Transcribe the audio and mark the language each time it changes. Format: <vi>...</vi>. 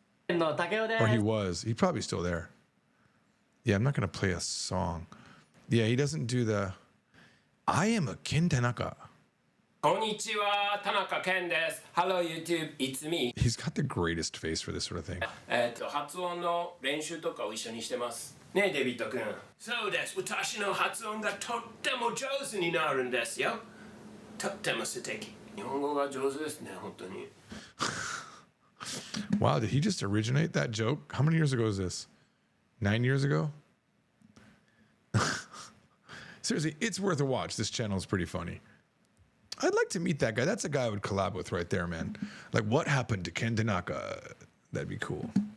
<en>の竹雄で Or he す。 was. He's probably still there. Yeah, I'm not going to play a song. Yeah, he doesn't do the... I am a Ken Tanaka.</en> <ja>こんにちは。田中健です。</ja> <en>Hello YouTube, it's me. He's got the greatest face for this sort of thing.</en> <ja>発音の練習とかを一緒にしてます。ねえ、デビッド君。そうです。私の発音がとっても上手になるんですよ。とっても素敵。日本語が上手ですね、本当に。</ja> <en>Wow, did he just originate that joke? How many years ago is this? 9 years ago? Seriously, it's worth a watch. This channel is pretty funny. I'd like to meet that guy. That's a guy I would collab with right there, man. Like, what happened to Ken Tanaka? That'd be cool.</en>